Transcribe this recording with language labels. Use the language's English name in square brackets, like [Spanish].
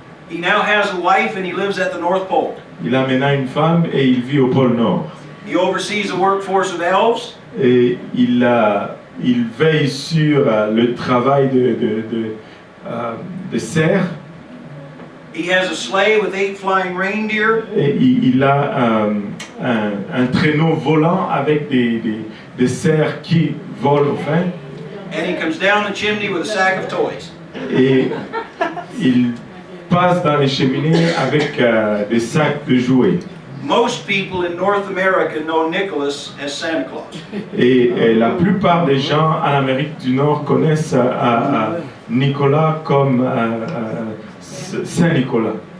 [English] He now has a wife and he lives at the North Pole. [French] Il a maintenant une femme et il vit au pôle Nord. [English] He oversees the workforce of elves. [French] Et il veille sur le travail de cerfs. [English] He has a sleigh with 8 flying reindeer. [French] Et il a un traîneau volant avec des cerfs qui volent au fin. [English] And he comes down the chimney with a sack of toys. [French] Et il passe dans les cheminées avec des sacs de jouets. [English] Most people in North America know Nicholas as Santa Claus. [French] Et la plupart des gens en Amérique du Nord connaissent Nicolas comme Saint Nicolas,